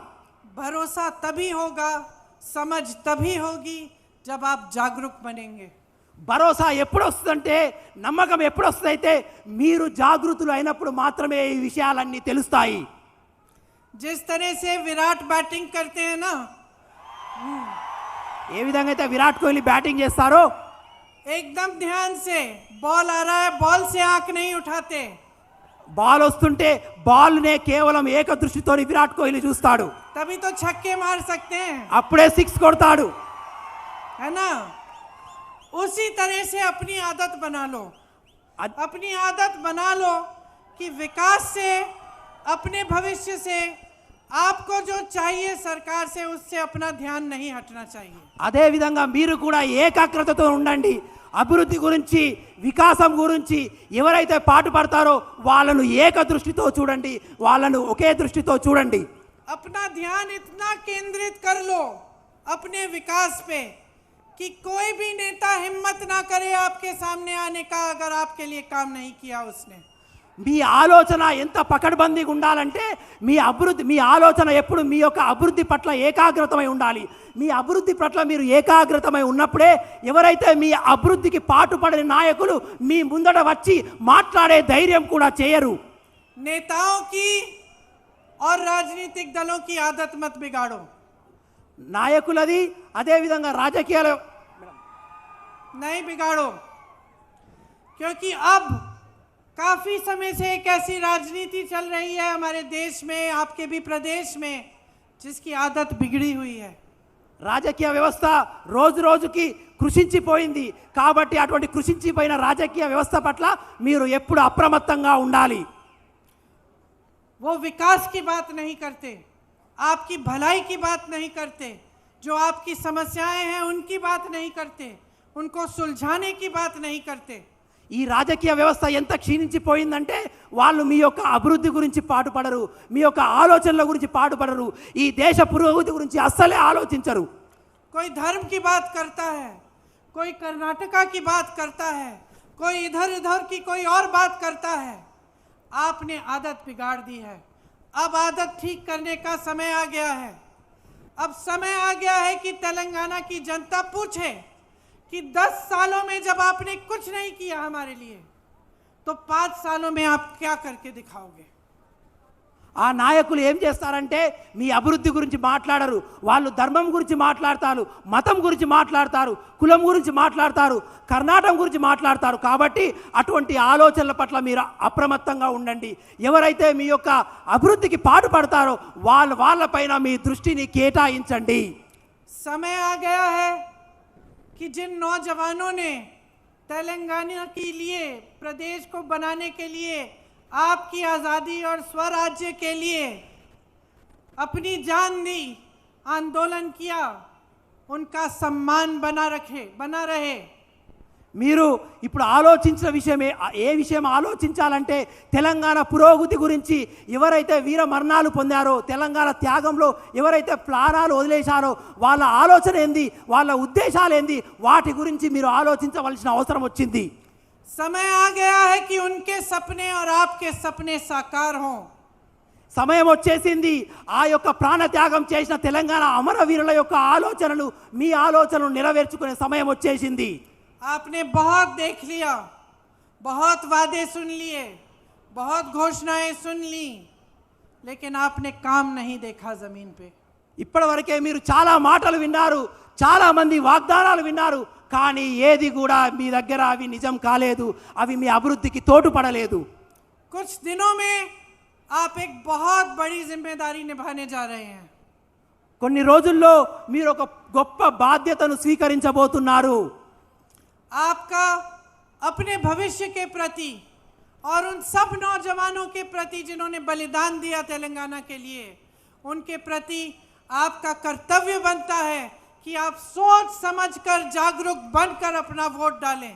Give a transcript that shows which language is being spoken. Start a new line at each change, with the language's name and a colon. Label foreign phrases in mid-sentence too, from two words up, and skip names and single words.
Hindi: भरोसा तभी होगा, समझ तभी होगी जब आप जागरूक बनेंगे।
Telugu: భరోసా ఎప్పుడు వస్తుందంటే, నమ్మకం ఎప్పుడు వస్తుందైతే మీరు జాగృతులు అయినప్పుడు మాత్రమే ఈ విషయాలన్నీ తెలుస్తాయి.
Hindi: जिस तरह से विराट बैटिंग करते हैं ना,
Telugu: ఏ విధంగా అయితే విరాట్ కోహ్లీ బ్యాటింగ్ చేస్తారో
Hindi: एकदम ध्यान से बॉल आ रहा है, बॉल से आंख नहीं उठाते।
Telugu: బాల్ వస్తుంటే బాల్నే కేవలం ఏక దృష్టితో విరాట్ కోహ్లీ చూస్తాడు,
Hindi: तभी तो छक्के मार सकते हैं,
Telugu: అప్పుడే 6 కొడతాడు.
Hindi: है ना? उसी तरह से अपनी आदत बना लो, अपनी आदत बना लो कि विकास से, अपने भविष्य से आपको जो चाहिए सरकार से उससे अपना ध्यान नहीं हटना चाहिए।
Telugu: అదే విధంగా మీరు కూడా ఏకాగ్రతతో ఉండండి. అభివృద్ధి గురించి, వికాసం గురించి ఎవరైతే పాటుపడతారో వాళ్ళను ఏక దృష్టితో చూడండి, వాళ్ళను ఒకే దృష్టితో చూడండి.
Hindi: अपना ध्यान इतना केंद्रित कर लो अपने विकास पे कि कोई भी नेता हिम्मत ना करे आपके सामने आने का अगर आपके लिए काम नहीं किया उसने।
Telugu: మీ ఆలోచన ఎంత పకడ్బందీగా ఉండాలంటే మీ ఆలోచన ఎప్పుడు మీ యొక్క అభివృద్ధి పట్ల ఏకాగ్రతమై ఉండాలి. మీ అభివృద్ధి పట్ల మీరు ఏకాగ్రతమై ఉన్నప్పుడే ఎవరైతే మీ అభివృద్ధికి పాటుపడిన నాయకులు మీ ముందట వచ్చి మాట్లాడే ధైర్యం కూడా చేయరు.
Hindi: नेताओं की और राजनीतिक दलों की आदत मत बिगाड़ो।
Telugu: నాయకులది అదే విధంగా రాజకీయాలు
Hindi: नहीं बिगाड़ो, क्योंकि अब काफी समय से एक ऐसी राजनीति चल रही है हमारे देश में, आपके भी प्रदेश में, जिसकी आदत बिगड़ी हुई है।
Telugu: రాజకీయ వ్యవస్థ రోజు రోజుకి కృషించిపోయింది. కాబట్టి అటువంటి కృషించిపోయిన రాజకీయ వ్యవస్థ పట్ల మీరు ఎప్పుడు అప్రమత్తంగా ఉండాలి.
Hindi: वो विकास की बात नहीं करते, आपकी भलाई की बात नहीं करते, जो आपकी समस्याएं हैं उनकी बात नहीं करते, उनको सुलझाने की बात नहीं करते।
Telugu: ఈ రాజకీయ వ్యవస్థ ఎంత క్షీణించిపోయిందంటే వాళ్ళు మీ యొక్క అభివృద్ధి గురించి పాటుపడరు, మీ యొక్క ఆలోచనల గురించి పాటుపడరు, ఈ దేశ పురోగతి గురించి అస్సలే ఆలోచించరు.
Hindi: कोई धर्म की बात करता है, कोई कर्नाटका की बात करता है, कोई इधर उधर की कोई और बात करता है। आपने आदत बिगाड़ दी है, अब आदत ठीक करने का समय आ गया है। अब समय आ गया है कि तेलंगाना की जनता पूछे कि 10 सालों में जब आपने कुछ नहीं किया हमारे लिए, तो 5 सालों में आप क्या करके दिखाओगे?
Telugu: ఆ నాయకులు ఏం చేస్తారంటే మీ అభివృద్ధి గురించి మాట్లాడరు. వాళ్ళు ధర్మం గురించి మాట్లాడతారు, మతం గురించి మాట్లాడతారు, కులం గురించి మాట్లాడతారు, కర్ణాటకం గురించి మాట్లాడతారు. కాబట్టి అటువంటి ఆలోచనల పట్ల మీరు అప్రమత్తంగా ఉండండి. ఎవరైతే మీ యొక్క అభివృద్ధికి పాటుపడతారో వాళ్ళపైన మీ దృష్టిని కేటాయించండి.
Hindi: समय आ गया है कि जिन नौजवानों ने तेलंगाना के लिए, प्रदेश को बनाने के लिए, आपकी आज़ादी और स्वराज्य के लिए अपनी जान दी, आंदोलन किया, उनका सम्मान बना रहे.
Telugu: మీరు ఇప్పుడు ఆలోచించిన విషయమే ఏ విషయం ఆలోచించాలంటే తెలంగాణ పురోగతి గురించి. ఎవరైతే వీర మరణాలు పొందారో, తెలంగాణ త్యాగంలో ఎవరైతే ప్రాణాలు వదిలేశారో వాళ్ళ ఆలోచన ఏంది, వాళ్ళ ఉద్దేశాలు ఏంది, వాటి గురించి మీరు ఆలోచించవలసిన అవసరం వచ్చింది.
Hindi: समय आ गया है कि उनके सपने और आपके सपने साकार हों.
Telugu: సమయం వచ్చేసింది. ఆ యొక్క ప్రాణత్యాగం చేసిన తెలంగాణ అమరవీరుల యొక్క ఆలోచనలు, మీ ఆలోచనలు నెరవేర్చుకునే సమయం వచ్చేసింది.
Hindi: आपने बहुत देख लिया, बहुत वादे सुन लिए, बहुत घोषणाएं सुन ली, लेकिन आपने काम नहीं देखा जमीन पे.
Telugu: ఇప్పటివరకే మీరు చాలా మాటలు విన్నారు, చాలా మంది వాగ్దానాలు విన్నారు, కానీ ఏది కూడా మీ దగ్గర అవి నిజం కాలేదు, అవి మీ అభివృద్ధికి తోడ్పడలేదు.
Hindi: कुछ दिनों में आप एक बहुत बड़ी जिम्मेदारी निभाने जा रहे हैं.
Telugu: కొన్ని రోజుల్లో మీరు ఒక గొప్ప బాధ్యతను స్వీకరించబోతున్నారు.
Hindi: आपका अपने भविष्य के प्रति और उन सब नौजवानों के प्रति जिन्होंने बलिदान दिया तेलंगाना के लिए, उनके प्रति आपका कर्तव्य बनता है कि आप सोच समझकर, जागरूक बनकर अपना वोट डालें.